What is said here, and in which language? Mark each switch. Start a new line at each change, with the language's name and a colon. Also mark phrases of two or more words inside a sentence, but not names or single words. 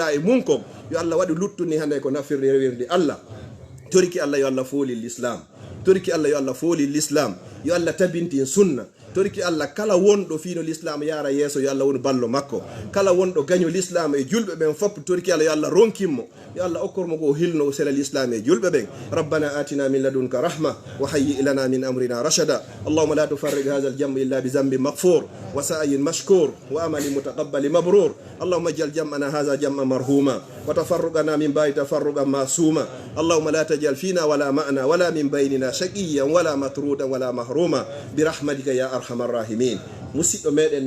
Fula: e munkom yo Allah waɗu luttuni hande ko nafirde rewirde Allah toriki Allah yo Allah fooli l'islam toriki Allah yo Allah fooli l'islam yo Allah tabintin sunna toriki Allah kala wonɗo fiino l'islam yara yeeso yo Allah woni ballo makko kala wonɗo gaño l'islam e julɓe ɓen fof toriki Allah yo Allah ronkimmo yo Allah okkormo ko hilno sela l'islam e julɓe ɓen
Arabic: ربنا آتنا من لدنك رحمة وهيئ لنا من أمرنا رشدا اللهم لا تفرق هذا الجمع إلا بذنب مغفور وسعي مشكور وعمل متقبل مبرور اللهم اجعل جمعنا هذا جمعا مرحوما وتفرقنا من بعد تفرقا معصوما اللهم لا تجعل فينا ولا معنا ولا من بيننا شقيا ولا مطرودا ولا محروما برحمتك يا أرحم الراحمين
Fula: musidɗo meɗen